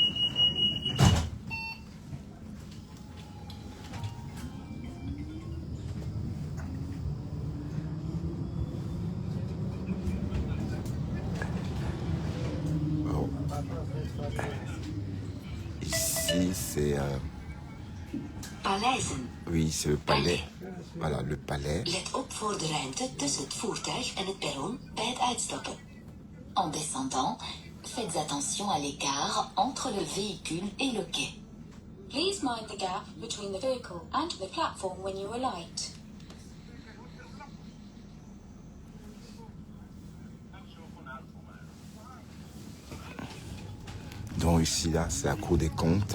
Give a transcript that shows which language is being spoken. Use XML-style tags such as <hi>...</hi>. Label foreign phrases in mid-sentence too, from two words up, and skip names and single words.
<fr>Bon. Ici, c'est... Paleizen. oui, c'est le palais. Voilà, le palais.</fr> <nl>Let op voor de ruimte tussen het voertuig en het perron bij het uitstappen.</nl> <fr>En descendant, faites attention à l'écart entre le véhicule et le quai.</fr> <en>Please mind the gap between the vehicle and the platform when you alight.</en> <fr>Donc ici, là, c'est la cour des comptes.</fr>